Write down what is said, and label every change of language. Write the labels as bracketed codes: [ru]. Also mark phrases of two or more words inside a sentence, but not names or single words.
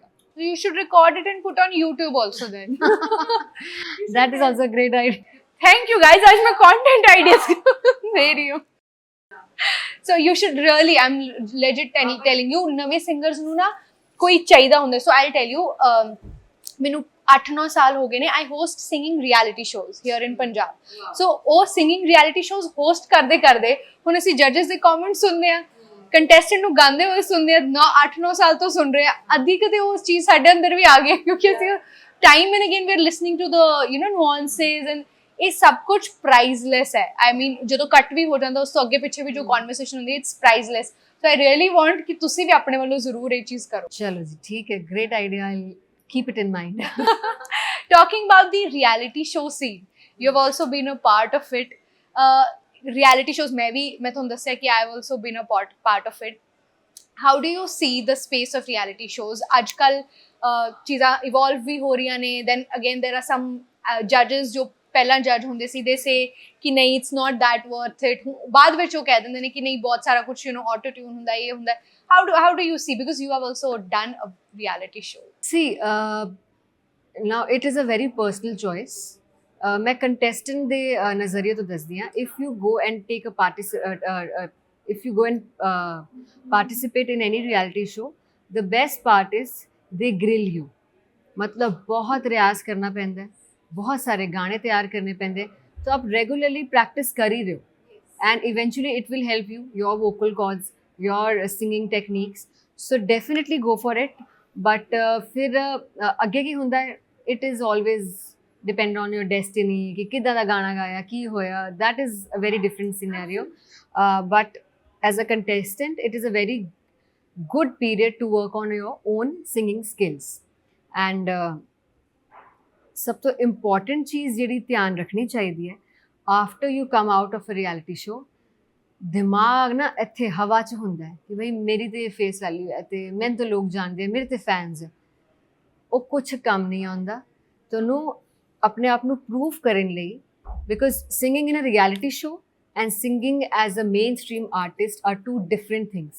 [en] You should record it and put on YouTube also then. That is also a great idea. Thank you guys. [hi] आज मैं [en] content ideas [hi] दे रही हूँ. [en] So you should really, I'm legit telling you, [pa] नवे singers ਨੂੰ ਨਾ ਕੋਈ ਚਾਹੀਦਾ ਹੁੰਦਾ. [en] So I'll tell you, [pa] ਮੈਨੂੰ 8-9 ਸਾਲ ਹੋ ਗਏ ਨੇ. [en] I host singing reality shows here in Punjab. [pa] So ਉਹ [en] singing reality shows host [pa] ਕਰਦੇ ਕਰਦੇ ਹੁਣ ਅਸੀਂ judges ਦੇ comments ਸੁਣਦੇ ਆ, ਕੰਟੈਸਟੈਂਟ ਨੂੰ ਗਾਉਂਦੇ ਹੋਏ ਸੁਣਦੇ ਆ, 8-9 ਸਾਲ ਤੋਂ ਸੁਣ ਰਹੇ ਆ. ਅੱਧੀ ਕਦੇ ਉਹ ਚੀਜ਼ ਸਾਡੇ ਅੰਦਰ ਵੀ ਆ ਗਈ ਕਿਉਂਕਿ ਅਸੀਂ [en] time and again we are listening to the nuances and [pa] ਇਹ ਸਭ ਕੁਝ ਪ੍ਰਾਈਜ਼ਲੈਸ ਹੈ. [en] I mean [pa] ਜਦੋਂ ਕੱਟ ਵੀ ਹੋ ਜਾਂਦਾ ਉਸ ਤੋਂ ਅੱਗੇ ਪਿੱਛੇ ਵੀ ਜੋ ਕਨਵਰਸੇਸ਼ਨ ਹੁੰਦੀ ਹੈ [en] it's priceless. so I really want [pa] ਕਿ ਤੁਸੀਂ ਵੀ ਆਪਣੇ ਵੱਲੋਂ ਜ਼ਰੂਰ ਇਹ ਚੀਜ਼ ਕਰੋ. ਚਲੋ ਜੀ ਠੀਕ ਹੈ, [en] great idea, I keep it in mind. Talking about the reality show scene, you have also been a part of it. Reality shows [pa] ਮੈਂ ਤੁਹਾਨੂੰ ਦੱਸਿਆ ਕਿ [en] I have also been a part of it. How do you see the space of reality shows? [pa] ਅੱਜ ਕੱਲ ਚੀਜ਼ਾਂ evolve ਵੀ ਹੋ ਰਹੀਆਂ ਨੇ. [en] Then again there are some judges [pa] ਜੋ ਪਹਿਲਾਂ ਜੱਜ ਹੁੰਦੇ ਸੀ [en] they say [pa] ਕਿ ਨਹੀਂ [en] it's not that worth it. [pa] ਬਾਅਦ ਵਿੱਚ ਉਹ ਕਹਿ ਦਿੰਦੇ ਨੇ ਕਿ ਨਹੀਂ ਬਹੁਤ ਸਾਰਾ ਕੁਝ [en] auto tune [pa] ਹੁੰਦਾ, ਇਹ ਹੁੰਦਾ. [en] How do you see, because you have also done a reality show? See, now it is a very personal choice. [pa] मैं contestant ਦੇ ਨਜ਼ਰੀਏ ਤੋਂ ਦੱਸਦੀ ਹਾਂ. [en] If you go and take a participate in any reality show, the best part is they grill you. [pa] ਮਤਲਬ ਬਹੁਤ ਰਿਆਜ਼ ਕਰਨਾ ਪੈਂਦਾ ਹੈ, ਬਹੁਤ ਸਾਰੇ ਗਾਣੇ ਤਿਆਰ ਕਰਨੇ ਪੈਂਦੇ, ਤਾਂ ਆਪ [en] regularly practice [pa] ਕਰ ਹੀ ਰਹੇ ਹੋ [en] and eventually it will help you, your vocal cords, your singing techniques. So definitely go for it. [pa] ਬਟ ਫਿਰ ਅੱਗੇ ਕੀ ਹੁੰਦਾ ਹੈ, [en] it is always depend on your destiny [pa] ਕਿ ਕਿੱਦਾਂ ਦਾ ਗਾਣਾ ਗਾਇਆ ਕੀ ਹੋਇਆ. [en] That is a very different scenario. But as a contestant it is a very good period to work on your own singing skills. [pa] And ਸਭ ਤੋਂ ਇੰਪੋਰਟੈਂਟ ਚੀਜ਼ ਜਿਹੜੀ ਧਿਆਨ ਰੱਖਣੀ ਚਾਹੀਦੀ ਹੈ [en] after you come out of a reality show, [pa] ਦਿਮਾਗ ਨਾ ਇੱਥੇ ਹਵਾ 'ਚ ਹੁੰਦਾ ਹੈ ਕਿ ਬਈ ਮੇਰੀ ਤੇ [en] face value [pa] ਹੈ ਤੇ ਮੈਨੂੰ ਤਾਂ ਲੋਕ ਜਾਣਦੇ ਆ, ਮੇਰੇ ਤੇ ਫੈਨਸ ਹੈ. ਉਹ ਕੁਛ ਕੰਮ ਨਹੀਂ ਆਉਂਦਾ ਤੁਹਾਨੂੰ ਆਪਣੇ ਆਪ ਨੂੰ ਪ੍ਰੂਵ ਕਰਨ ਲਈ, [en] because singing in a reality show and singing as a mainstream artist are two different things.